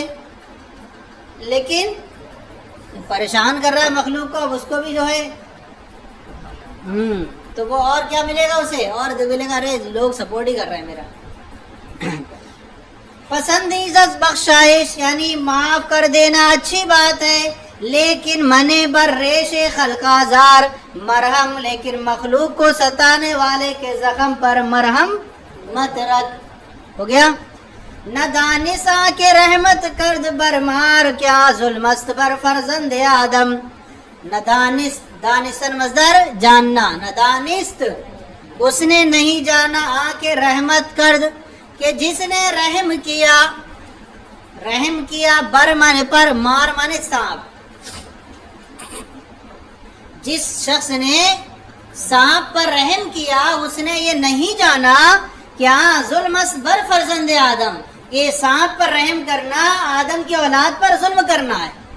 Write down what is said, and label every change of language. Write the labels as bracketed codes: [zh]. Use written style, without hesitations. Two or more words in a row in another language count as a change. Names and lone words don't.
[ur] لیکن پریشان کر رہا ہے مخلوق کو، اب اس کو بھی جو ہے تو وہ اور کیا ملے گا اسے؟ اور ملے گا ارے لوگ سپورٹ ہی کر رہے ہیں میرا. [fa] پسندیدہ بخشائش [ur] یعنی معاف کر دینا اچھی بات ہے، لیکن [fa] منع بر ریش خلق آزار مرہم، [ur] لیکن مخلوق کو ستانے والے کے زخم پر مرہم مت رکھ. ہو گیا. [fa] نہ دانسا کے رحمت کرد برمار، کیا ظلم است بر فرزند آدم. [ur] نہ دانستن مصدر جاننا، [fa] نہ دانست [ur] اس نے نہیں جانا، [fa] آ کے رحمت کرد [ur] کہ جس نے رحم کیا، بر مانے پر، مار مانے سانپ. جس شخص نے سانپ پر رحم کیا اس نے یہ نہیں جانا [fa] کیا ظلم بر فرزند آدم، [ur] یہ سانپ پر رحم کرنا آدم کی اولاد پر ظلم کرنا ہے.